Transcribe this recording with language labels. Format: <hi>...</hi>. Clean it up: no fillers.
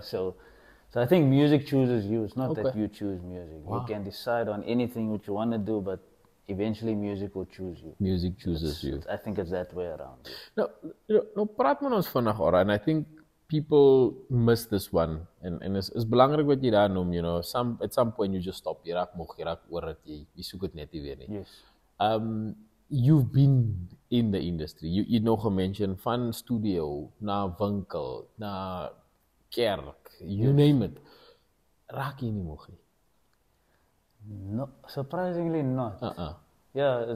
<en>So I think music chooses you. It's not that Okay. you choose music. Wow. You can decide on anything which you want to do, but eventually music will choose you. Music chooses you. I think it's that way around.</en> <af>Nou praat met ons vandag,</af> <en>Ora, and I think people miss this one.</en> <af>En is belangrik wat jy daar noem,</af> <en>at some point you just stop,</en> <af>jy raak moeg, jy raak oor dat jy soek dit net nie weer nie.</af> <en>Yes. You've been in the industry.</en> <af>You nog gemention van studio na winkel, na kerk, you name it. Raak jy nie moeg nie?</af> <en>No, surprisingly not. Yeah,</en>